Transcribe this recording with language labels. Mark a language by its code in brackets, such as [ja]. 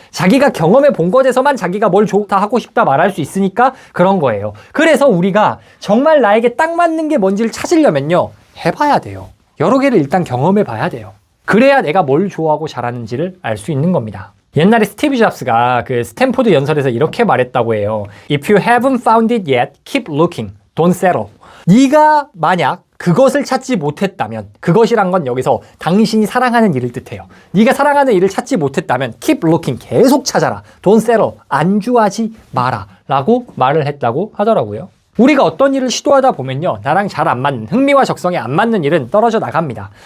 [ko] 자기가 경험해 본 것에서만 자기가 뭘 좋다 하고 싶다 말할 수 있으니까 그런 거예요. 그래서 우리가 정말 나에게 딱 맞는 게 뭔지를 찾으려면요, 해봐야 돼요. 여러 개를 일단 경험해 봐야 돼요. 그래야 내가 뭘 좋아하고 잘하는지를 알 수 있는 겁니다. 옛날에 스티브 잡스가 그 스탠포드 연설에서 이렇게 말했다고 해요. [en] If you haven't found it yet, keep looking. Don't settle. [ko] 네가 만약 그것을 찾지 못했다면, 그것이란 건 여기서 당신이 사랑하는 일을 뜻해요. 네가 사랑하는 일을 찾지 못했다면 [en] keep looking, [ko] 계속 찾아라. [en] Don't settle, [ko] 안주하지 마라 라고 말을 했다고 하더라고요. 우리가 어떤 일을 시도하다 보면요, 나랑 잘 안 맞는, 흥미와 적성에 안 맞는 일은 떨어져 나갑니다.